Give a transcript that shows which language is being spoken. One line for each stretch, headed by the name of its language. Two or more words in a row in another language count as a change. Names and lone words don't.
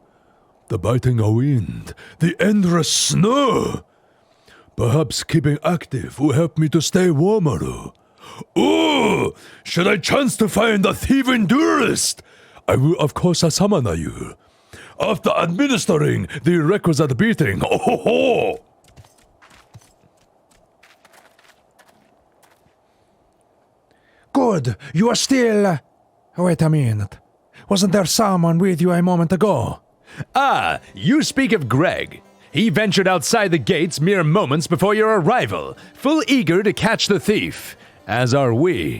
English: The biting wind, the endless snow. Perhaps keeping active will help me to stay warmer. Oh, should I chance to find a thieving duelist, I will of course summon you. After administering the requisite beating, oh ho ho! Good, you are still... Wait a minute. Wasn't there someone with you a moment ago? Ah, you speak of Greg. He ventured outside the gates mere moments before your arrival, full eager to catch the thief, as are we.